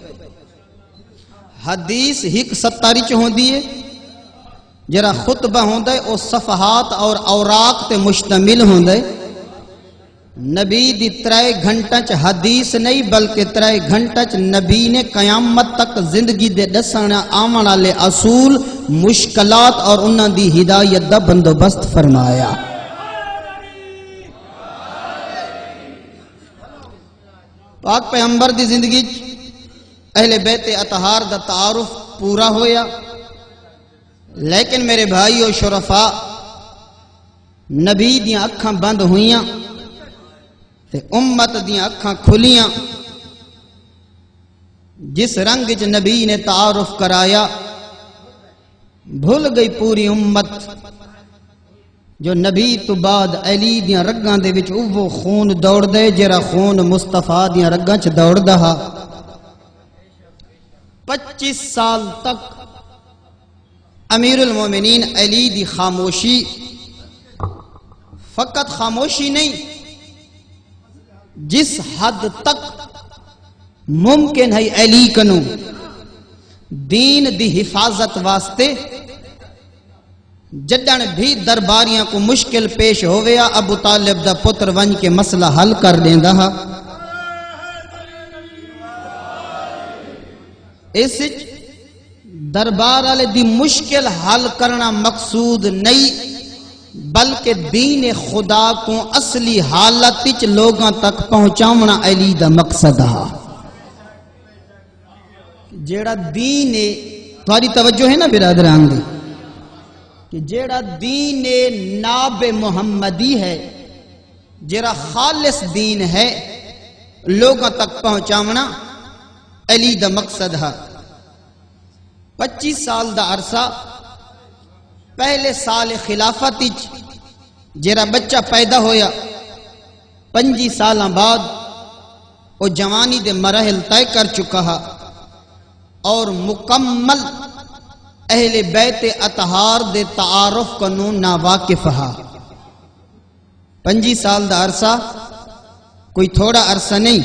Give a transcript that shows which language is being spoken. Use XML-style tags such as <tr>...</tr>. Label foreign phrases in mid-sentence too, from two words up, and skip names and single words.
<skr>حدیث ہک 70 ہوندی ہے، جرا خطبہ ہوندا ہے او صفحات اور اوراق تے مشتمل ہوندا ہے. نبی دی 3 گھنٹہ چ حدیث نہیں بلکہ 3 گھنٹہ چ نبی نے قیامت تک زندگی دے دسنا آون والے اصول، مشکلات اور انہاں دی ہدایت دا بندوبست فرمایا. پاک پیغمبر دی زندگی اہل بیت اطہار دا تعارف پورا ہویا. لیکن میرے بھائی و شرفاء نبی دیاں اکھاں بند ہوئیاں تے امت دیاں اکھاں کھلیاں. جس رنگ وچ نبی نے تعارف کرایا بھول گئی پوری امت جو نبی تو بعد علی دیاں رگاں دے وچ وہ خون دوڑ دے جرا خون مصطفیٰ دیاں رگاں چ دوڑ دا. 25 سال تک امیر المومنین علی دی خاموشی، فقط خاموشی نہیں، جس حد تک ممکن ہے علی کنو دین دی حفاظت واسطے جڈن بھی درباریاں کو مشکل پیش ہویا ابو طالب دا پتر ون کے مسئلہ حل کر دیندا. اس دربار والے دی مشکل حل کرنا مقصود نہیں بلکہ دین خدا کو اصلی حالت وچ لوگاں تک پہنچاونا علی دا مقصد ہے. جیڑا دین تھوڑی توجہ ہے نا برادران دی کہ جیڑا دین ناب محمدی ہے، جیڑا خالص دین ہے لوگاں تک پہنچاونا علی دا مقصد ہے. 25 سال دا عرصہ، پہلے سال خلافت جیڑا بچہ پیدا ہویا 25 سالاں بعد وہ جوانی دے مراحل طے کر چکا ہے اور مکمل اہل بیت اطہار دے تعارف کنو نا واقف ہا 25 سال دا عرصہ کوئی تھوڑا عرصہ نہیں.</skr>